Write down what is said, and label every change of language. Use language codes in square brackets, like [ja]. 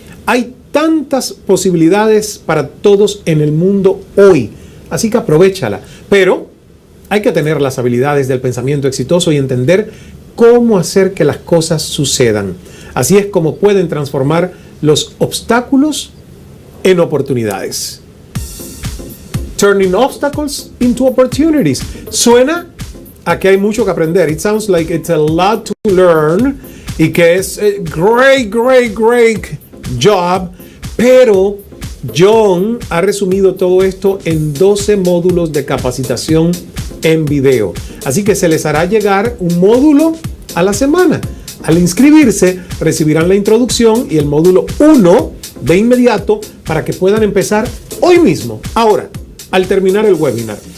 [es] Hay tantas posibilidades para todos en el mundo hoy. Así que aprovéchala. Pero hay que tener las habilidades del pensamiento exitoso y entender cómo hacer que las cosas sucedan. Así es como pueden transformar los obstáculos en oportunidades. [en] Turning obstacles into opportunities. [es] Suena a que hay mucho que aprender. [en] It sounds like it's a lot to learn [es] y que es [en] great job. [es] Pero John ha resumido todo esto en 12 módulos de capacitación en video. Así que se les hará llegar un módulo a la semana. Al inscribirse, recibirán la introducción y el módulo 1 de inmediato para que puedan empezar hoy mismo, ahora, al terminar el webinar.